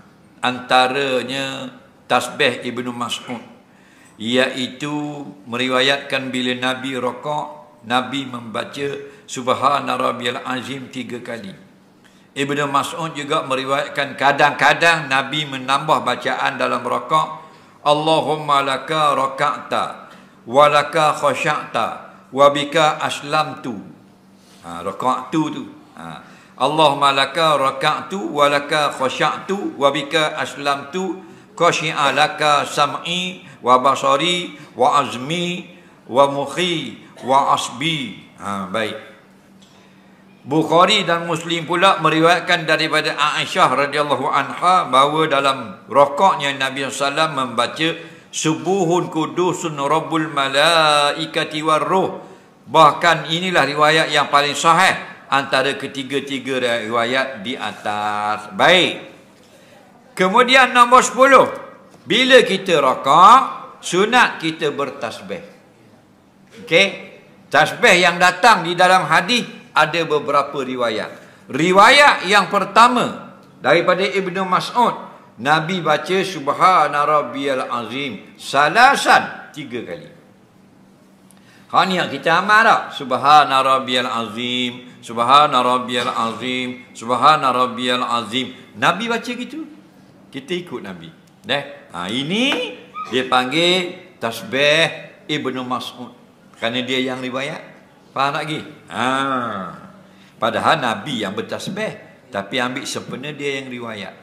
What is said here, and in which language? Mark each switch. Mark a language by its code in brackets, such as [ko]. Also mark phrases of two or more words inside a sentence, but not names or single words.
[ms] Antaranya tasbih Ibnu Mas'ud, iaitu meriwayatkan bila Nabi rakaat, Nabi membaca [ar] سبحان ربي العظيم [ms] 3 kali. Ibnu Mas'ud juga meriwayatkan kadang-kadang Nabi menambah bacaan dalam rakaat, [ar] اللهم لك ركعت ولك خشعت وبك أسلمت. [ms] Rakaat tu. [ar] اللهم لك ركعت ولك خشعت وبك أسلمت خشع لك سمعي و بصري و عظمي و مخي و عصبي. [ms] Baik. Bukhari dan Muslim pula meriwayatkan daripada Aisyah [ar] رضي الله عنها [ms] bahawa dalam rakaatnya Nabi SAW membaca [ar] سبوح قدوس رب الملائكة والروح. [ms] Bahkan inilah riwayat yang paling sahih antara ketiga-tiga riwayat di atas. Baik. Kemudian nombor 10. Bila kita rakaat, sunat kita bertasbih. Okey? Tasbih yang datang di dalam hadis ada beberapa riwayat. Riwayat yang pertama daripada Ibnu Mas'ud, Nabi baca [ar] سبحان ربي العظيم ثلاثا [ms] 3 kali. Ni yang kita amal tak? [ar] سبحان ربي العظيم، سبحان ربي العظيم، سبحان ربي العظيم. [ms] Nabi baca gitu, kita ikut Nabi. Ini dia panggil tasbih Ibnu Mas'ud, kerana dia yang riwayat. Faham tak lagi? Padahal Nabi yang bertasbih, tapi ambil sempena dia yang riwayat.